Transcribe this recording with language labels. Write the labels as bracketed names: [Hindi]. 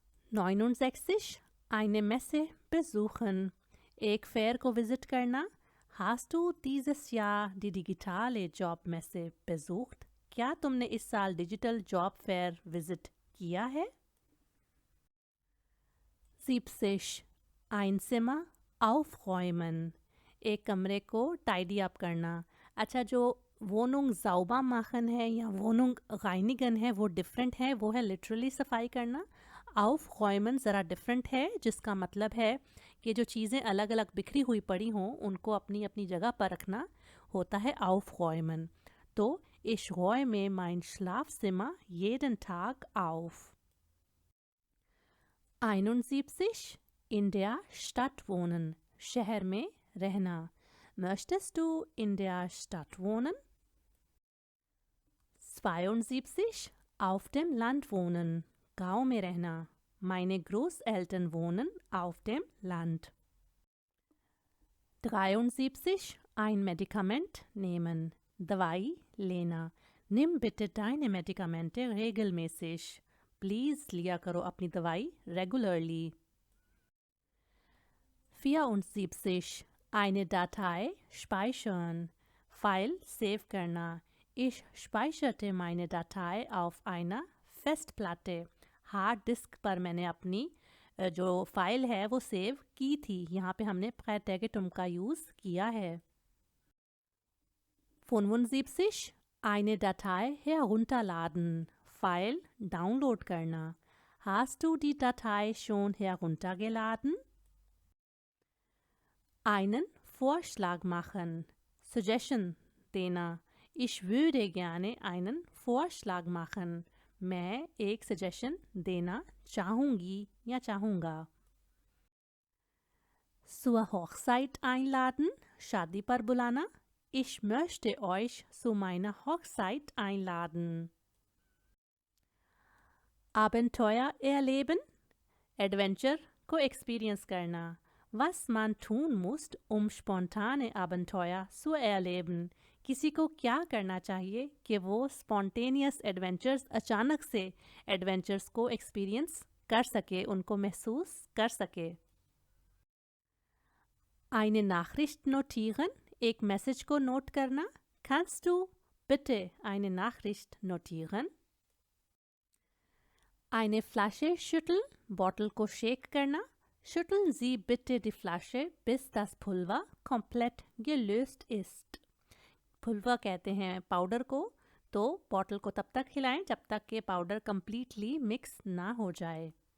[German] 69. Eine Messe besuchen, [Hindi] एक fair को visit करना। [German] Hast du dieses Jahr die digitale Jobmesse besucht? [Hindi] क्या तुमने इस साल डिजिटल जॉब फेयर विजिट किया है? 70. [German] Ein Zimmer aufräumen, [Hindi] एक कमरे को टाइडी अप करना। अच्छा, जो [German] Wohnung sauber machen [Hindi] है या [German] Wohnung reinigen [Hindi] है वो डिफरेंट है, वो है लिटरली सफाई करना। aufräumen ज़रा डिफरेंट है, जिसका मतलब है कि जो चीज़ें अलग अलग बिखरी हुई पड़ी हों उनको अपनी अपनी जगह पर रखना होता है aufräumen। [German] तो ich räume mein Schlafzimmer jeden Tag auf। 71. In der Stadt wohnen, [Hindi] शहर में रहना। [German] Möchtest du in der Stadt wohnen? 72. Auf dem Land wohnen, [Hindi] गाँव में रहना। [German] Meine Großeltern wohnen auf dem Land। 73. Ein Medikament nehmen, [Hindi] दवाई लेना। [German] Nimm bitte deine Medikamente regelmäßig। Please लिया करो अपनी दवाई regularly। 74. Eine Datei speichern. [Hindi] File save करना. [German] Ich speicherte meine Datei auf einer Festplatte. [Hindi] Hard disk पर मैंने अपनी जो फाइल है वो सेव की थी. यहाँ पे हमने Präteritum का यूज़ किया है. 75. [German] Eine Datei herunterladen. [Hindi] File download करना. [German] Hast du die Datei schon heruntergeladen? Einen Vorschlag machen. [Hindi] Suggestion देना. [German] Ich würde gerne einen Vorschlag machen. [Hindi] मैं एक suggestion देना चाहूँगी या चाहूँगा. [German] Zur Hochzeit einladen. [Hindi] शादी पर बुलाना. [German] Ich möchte euch zu meiner Hochzeit einladen. Abenteuer erleben. [Hindi] Adventure को experience करना. [German] Was man tun muss, spontane Abenteuer zu erleben. [Hindi] किसी को क्या करना चाहिए कि वो spontaneous adventures, अचानक से adventures को experience कर सके, उनको महसूस कर सके. [German] Eine Nachricht notieren. [Hindi] एक मैसेज को नोट करना. [German] Kannst du bitte eine Nachricht notieren? Eine Flasche schütteln. [Hindi] Bottle को शेक करना. [German] Schütteln Sie bitte die Flasche, bis das Pulver komplett gelöst ist. [Hindi] पुलवा कहते हैं पाउडर को, तो बॉटल को तब तक हिलाएं जब तक कि पाउडर completely मिक्स ना हो जाए.